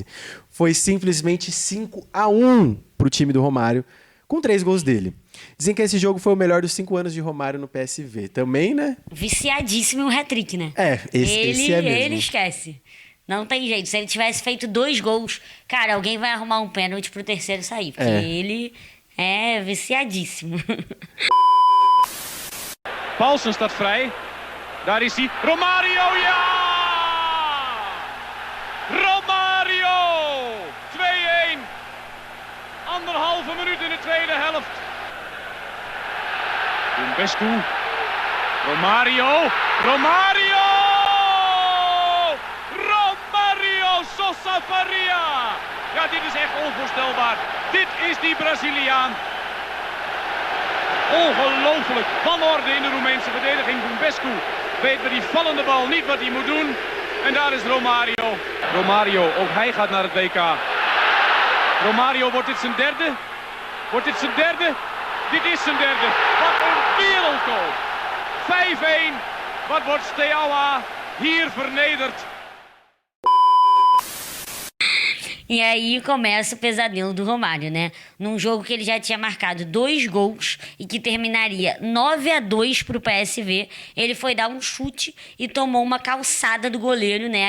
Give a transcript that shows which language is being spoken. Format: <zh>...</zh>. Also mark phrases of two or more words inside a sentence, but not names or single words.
<pt>Foi simplesmente 5-1 pro time do Romário, com 3 gols dele. Dizem que esse jogo foi o melhor dos 5 anos de Romário no PSV. Também, né? Viciadíssimo em um hat-trick, né? Esse é mesmo. Ele esquece. Não tem jeito. Se ele tivesse feito 2 gols, cara, alguém vai arrumar um pênalti pro terceiro sair. Porque ele é viciadíssimo.</pt> <nl>Paulsen staat vrij. Daar is hij. Romário, ja! Romário! 2-1. 1,5 minuut in de tweede helft. Bescu. Romário! Romário! Sosa Faria! Ja, dit is echt onvoorstelbaar. Dit is die Braziliaan. Ongelooflijk. Wanorde in de Roemeense verdediging. Bumbescu weet met die vallende bal niet wat hij moet doen. En daar is Romário. Romário, ook hij gaat naar het WK. Romário, wordt dit zijn derde? Wordt dit zijn derde? Dit is zijn derde. Wat een wereldgoal. 5-1. Wat wordt Steaua hier vernederd?</nl> <pt>E aí começa o pesadelo do Romário, né? Num jogo que ele já tinha marcado 2 gols e que terminaria 9-2 pro PSV, ele foi dar um chute e tomou uma calçada do goleiro, né?</pt>